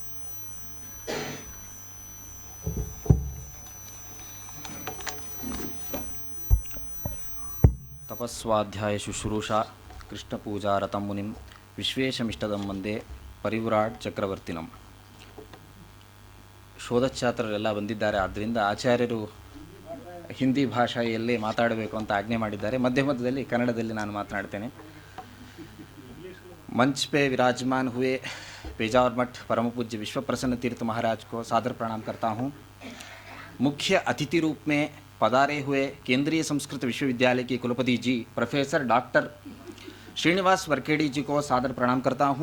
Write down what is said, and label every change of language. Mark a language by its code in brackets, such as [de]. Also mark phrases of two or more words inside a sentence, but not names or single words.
[sa] ತಪಸ್ವಾಧ್ಯಾಯ ಶುಶ್ರೂಷಾ ಕೃಷ್ಣ ಪೂಜಾ ರಥಂ ಮುನಿಂ ವಿಶ್ವೇಶಮಿಷ್ಟದಂ ವಂದೇ ಪರಿವ್ರಾಟ್ ಚಕ್ರವರ್ತಿನಂ. [kn] ಶೋಧಛಾತ್ರರೆಲ್ಲ ಬಂದಿದ್ದಾರೆ, ಆದ್ದರಿಂದ ಆಚಾರ್ಯರು ಹಿಂದಿ ಭಾಷೆಯಲ್ಲೇ ಮಾತಾಡಬೇಕು ಅಂತ ಆಜ್ಞೆ ಮಾಡಿದ್ದಾರೆ. ಮಧ್ಯದಲ್ಲಿ ಕನ್ನಡದಲ್ಲಿ ನಾನು ಮಾತನಾಡ್ತೇನೆ. [hi] मंच पे विराजमान हुए पेजावर मठ परम पूज्य विश्व प्रसन्न तीर्थ महाराज को सादर प्रणाम करता हूँ. मुख्य अतिथि रूप में पधारे हुए केंद्रीय संस्कृत विश्वविद्यालय के कुलपति जी प्रोफेसर डॉक्टर श्रीनिवास वर्केड़ी जी को सादर प्रणाम करता हूँ.